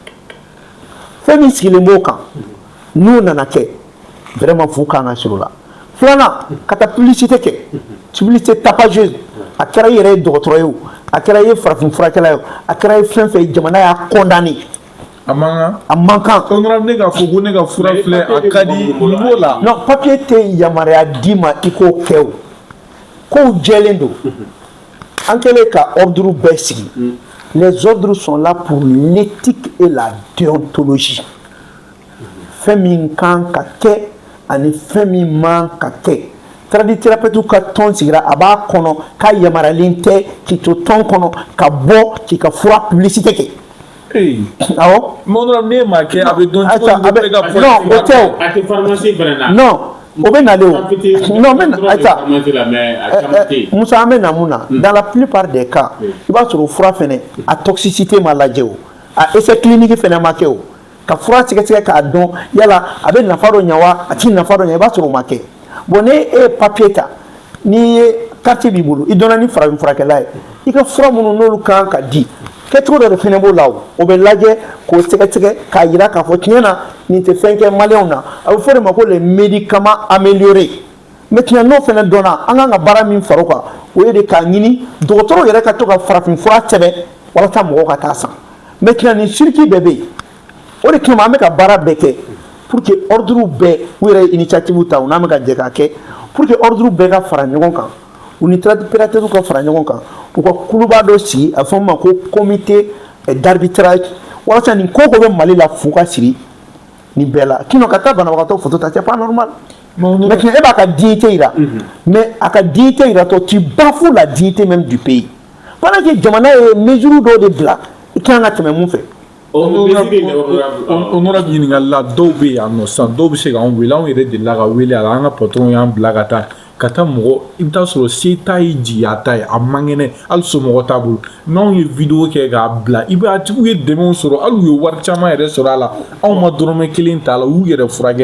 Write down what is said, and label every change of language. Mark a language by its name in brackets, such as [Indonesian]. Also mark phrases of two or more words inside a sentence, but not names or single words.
[Bambara] fɛn min sigilen b'o kan n'u nana kɛ vraiment fu kan ka sɔrɔ o la filanan ka taa publicité kɛ [French] publicité tapageuse [Bambara] a kɛra i yɛrɛ ye dɔgɔtɔrɔ ye o a kɛra i ye farafin furakɛla ye o a kɛra i ye fɛn fɛn jamana y'a condamné a man kan honorable ne ka fɔ ko ne ka fura filɛ a ka di niveau la non papier tɛ yamaruya d'i ma i k'o kɛ o kow jɛlen don an kɛlen ka ordre bɛɛ sigi [French] les ordres sont là pour l'éthique et la déontologie [Bambara] fɛn min kan ka kɛ ani fɛn min man ka kɛ tradithérapeute ka tɔn sigira a b'a kɔnɔ k'a yamaruyalen tɛ k'i to tɔn kɔnɔ ka bɔ k'i ka fura publicité kɛ awɔ honorable ne m'a kɛ a bɛ dɔn cogo di bɛɛ ka fɔ non o tɛ o a tɛ pharmacie fɛnɛ na non o bɛ nalen o [French] non mais [Bambara] ayisa Musa an bɛ na mun na [French] dans la plupart des cas [Bambara] i b'a sɔrɔ fura fɛnɛ a toxicité ma lajɛ o a [French] essai clinique [Bambara] fɛnɛ ma kɛ o ka fura sɛgɛsɛgɛ k'a dɔn yala a bɛ nafa dɔ ɲɛ wa a ti nafa dɔ ɲɛ i b'a sɔrɔ o ma kɛ bon ne ye papier ta n'i ye carte b'i bolo i donna ni farafin furakɛla ye i ka fura minnu n'olu kan ka di kɛcogo dɔ de fɛnɛ b'o la o bɛ lajɛ k'o sɛgɛsɛgɛ k'a yira k'a fɔ tiɲɛ na nin tɛ fɛn kɛ maliyɛnw na a bɛ fɔ de ma ko [French] les médicaments améliorés maintenant [Bambara] n'o fɛnɛ dɔnna an kan ka baara min fara o kan o ye de k'a ɲini dɔgɔtɔrɔw yɛrɛ ka to ka farafin fura sɛbɛn walasa mɔgɔw ka taa san maintenant nin circuit bɛɛ bɛ yen o de kama an bɛ ka baara bɛɛ kɛ [French] pour que ordre [Bambara] bɛɛ u yɛrɛ ye initiative ta u n'an bɛ ka jɛ k'a kɛ [French] pour que ordre [Bambara] bɛɛ ka fara ɲɔgɔn kan u ni tradithérapeutes ka fara ɲɔgɔn kan u ka kuluba dɔ sigi a fɔ ma ko [French] comité d'arbitrage [Bambara] walasa nin ko bɛ Mali la fu ka siri nin bɛɛ la sinon ka taa banabagatɔ photo ta [French] c'est pas normal maintenant [Bambara] e b'a ka dignité yira mais a ka dignité yiratɔ [French] tu bafoues la dignité même du pays pendant que [Bambara] jamana ye mesure dɔw de bila i kan ka tɛmɛ mun fɛ honorable ɲininkali la dɔw bɛ yan nɔ sisan dɔw bɛ se k'an wele anw yɛrɛ delila ka wele a la an ka patron y'an bila ka taa mɔgɔ i bɛ taa sɔrɔ se t'a ye jigiya t'a ye a man kɛnɛ hali somɔgɔ t'a bolo n'anw ye vidéo kɛ k'a bila i bɛ a tigiw ye dɛmɛw sɔrɔ hali u ye wari caman yɛrɛ sɔrɔ a la anw ma dɔrɔmɛ kelen t'a la u y'u yɛrɛ furakɛ